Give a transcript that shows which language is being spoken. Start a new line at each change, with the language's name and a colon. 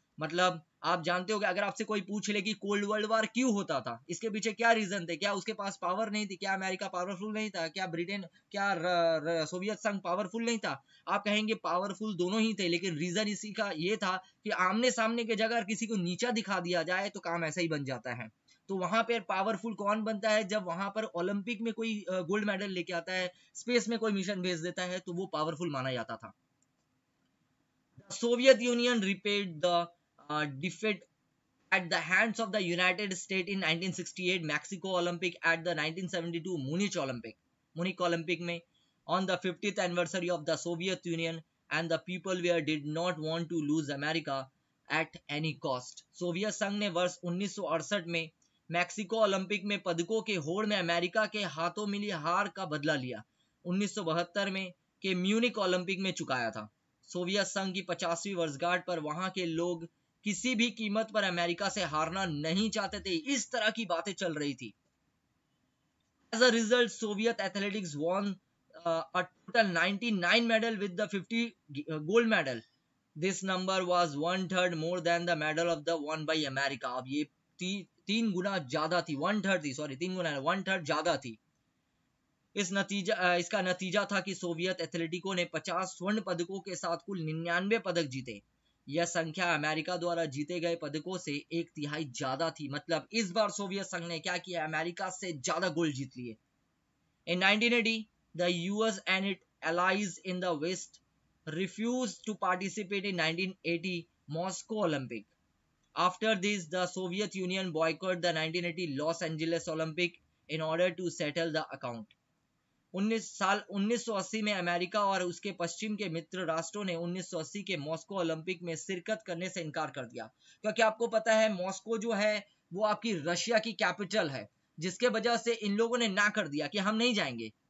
Hindi: मतलब आप जानते हो कि अगर आपसे कोई पूछ ले कि कोल्ड वर्ल्ड वॉर क्यों होता था, इसके पीछे क्या रीजन थे, क्या उसके पास पावर नहीं थी, क्या अमेरिका पावरफुल नहीं था, क्या ब्रिटेन, क्या सोवियत संघ पावरफुल नहीं था, आप कहेंगे पावरफुल दोनों ही थे, लेकिन रीजन इसी का ये था कि आमने सामने की जगह किसी को नीचा दिखा दिया जाए तो काम ऐसा ही बन जाता है। तो वहां पर पावरफुल कौन बनता है? जब वहां पर ओलंपिक में कोई गोल्ड मेडल लेके आता है, स्पेस में कोई मिशन भेज देता है, तो वो पावरफुल माना जाता था।
English: Soviet Union repaid the defeat at the hands of the United States in 1968 Mexico Olympic at the 1972 Munich Olympic
Hindi: में
English: on the 50th anniversary of the Soviet Union, and the people were did not want to lose America at any cost.
Hindi: Soviet संघ ने वर्ष 1968 में Mexico Olympic में पदकों के होड़ में अमेरिका के हाथों मिली हार का बदला लिया। 1972 में के म्यूनिक ओलंपिक में चुकाया था। सोवियत संघ की 50वीं वर्षगांठ पर वहां के लोग किसी भी कीमत पर अमेरिका से हारना नहीं चाहते थे। इस तरह की बातें चल रही थी।
English: As a result, Soviet athletics won a total 99 medal with the 50 gold medal. This number was 1/3 more than the medal of the won by America.
Hindi: अब ये तीन गुना ज्यादा थी, 1/3 थी, सॉरी 3 गुना 1/3 ज्यादा थी। इसका नतीजा था कि सोवियत एथलेटिकों ने 50 स्वर्ण पदकों के साथ कुल 99 पदक जीते। यह संख्या अमेरिका द्वारा जीते गए पदकों से 1/3 ज्यादा थी। मतलब इस बार सोवियत संघ ने क्या किया, अमेरिका से ज्यादा गोल्ड जीत लिए।
English: In 1980, the US and its allies in the West refused to participate in 1980 Moscow Olympic. After this, the Soviet Union boycotted the 1980 Los Angeles Olympic in order to settle the account.
Hindi: 1980 में America और उसके पश्चिम के मित्र राष्ट्रों ने 1980 के Moscow Olympic में शिरकत करने से इनकार कर दिया, क्योंकि आपको पता है मॉस्को जो है वो आपकी रशिया की कैपिटल है, जिसके वजह से इन लोगों ने ना कर दिया कि हम नहीं जाएंगे।